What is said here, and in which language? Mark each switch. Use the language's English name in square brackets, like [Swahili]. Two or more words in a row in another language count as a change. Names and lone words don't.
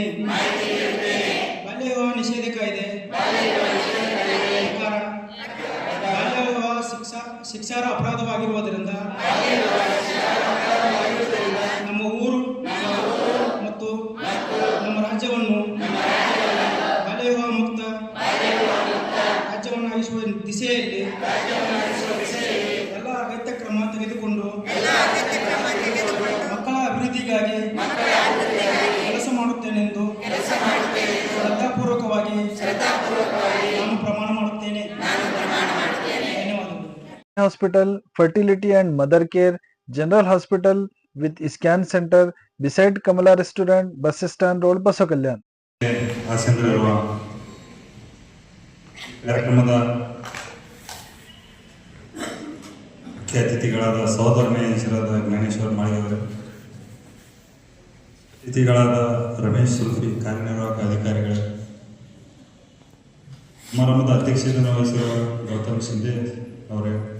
[Kannada] ಬಾಲ್ಯ ವಿವಾಹ ನಿಷೇಧ ಕಾಯ್ದೆ ಪ್ರಕಾರ ಬಾಲ್ಯ ವಿವಾಹ ಶಿಕ್ಷಾರ್ಹ ಅಪರಾಧವಾಗಿರುವುದರಿಂದ ನಮ್ಮ ಊರು ಮತ್ತು ನಮ್ಮ ರಾಜ್ಯವನ್ನು ಬಾಲ್ಯ ವಿವಾಹ ಮುಕ್ತ ರಾಜ್ಯವನ್ನಾಗಿಸುವ ದಿಸೆಯಲ್ಲಿ ಎಲ್ಲ ಅಗತ್ಯ ಕ್ರಮ ತೆಗೆದುಕೊಂಡು ಮಕ್ಕಳ ಅಭಿವೃದ್ಧಿಗಾಗಿ ಕೆಲಸ ಮಾಡುತ್ತೇನೆಂದು ಶ್ರದ್ಧಾಪೂರ್ವಕವಾಗಿ ನಾನು ಪ್ರಮಾಣ ಮಾಡುತ್ತೇನೆ. ಧನ್ಯವಾದಗಳು. [English] Hospital, Fertility and Mother Care, General Hospital with Scan Centre beside Kamala Restaurant, Bus Stand Road, Basava Kalyan. [Kannada] ಕಾರ್ಯಕ್ರಮದ ಮುಖ್ಯ ಅತಿಥಿಗಳಾದ ಸಹೋದರ ನ್ಯಾಯಾಧೀಶರಾದ ಜ್ಞಾನೇಶ್ವರ ಮಾಳಿಗವರು, ಅತಿಥಿಗಳಾದ ರಮೇಶ್ ಸುಲ್ಫಿ, ಕಾರ್ಯನಿರ್ವಾಹಕ ಅಧಿಕಾರಿಗಳು, ಸಮಾರಂಭದ ಅಧ್ಯಕ್ಷತೆಯನ್ನು ವಹಿಸಿರುವ ಗೌತಮ್ ಶಿಂದೆ ಅವರೇ,